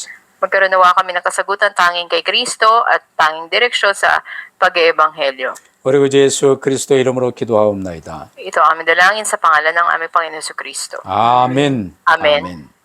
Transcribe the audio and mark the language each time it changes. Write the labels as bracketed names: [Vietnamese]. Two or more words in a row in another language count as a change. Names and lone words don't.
[Filipino] Magkaroon nawa kami ng kasagutan tanging kay Kristo at tanging direksyon sa pag-eebanghelyo. [Korean] 우리 구 예수 그리스도 이름으로 기도하옵나이다. [Filipino] Ito ang aming dalangin sa pangalan ng aming Panginoon Jesucristo. [Korean] 아멘. 아멘. 아멘.